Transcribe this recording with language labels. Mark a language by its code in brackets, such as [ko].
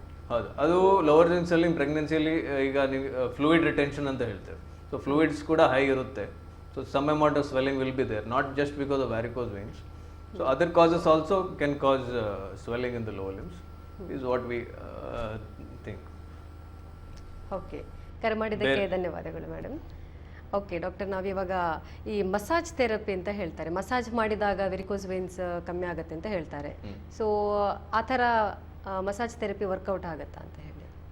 [kn] ಹೌದು, ಅದು lower limb swelling ಪ್ರೆಗ್ನೆನ್ಸಿಯಲ್ಲಿ ಈಗ ನೀವು ಫ್ಲೂಯಿಡ್ ರಿಟೆನ್ಷನ್ ಅಂತ ಹೇಳ್ತೇವೆ. ಸೊ ಫ್ಲೂಯಿಡ್ಸ್ ಕೂಡ ಹೈ ಇರುತ್ತೆ. [en] So some amount of swelling will be there, not just because of varicose veins. So other causes also can cause swelling in the lower limbs, is what we think. [kn] Okay, ಕರೆ ಮಾಡಿದ್ದಕ್ಕೆ ಧನ್ಯವಾದಗಳು madam. Okay doctor, ನಾವಿವಾಗ ಈ massage therapy ಅಂತ ಹೇಳ್ತಾರೆ, massage ಮಾಡಿದಾಗ varicose veins ಕಮ್ಮಿ ಆಗುತ್ತೆ ಅಂತ ಹೇಳ್ತಾರೆ. ಸೊ ಆ ಥರ ಮಸಾಜ್ ಥೆರಪಿ ವರ್ಕೌಟ್ ಆಗುತ್ತಾ ಅಂತ ಹೇಳಿ.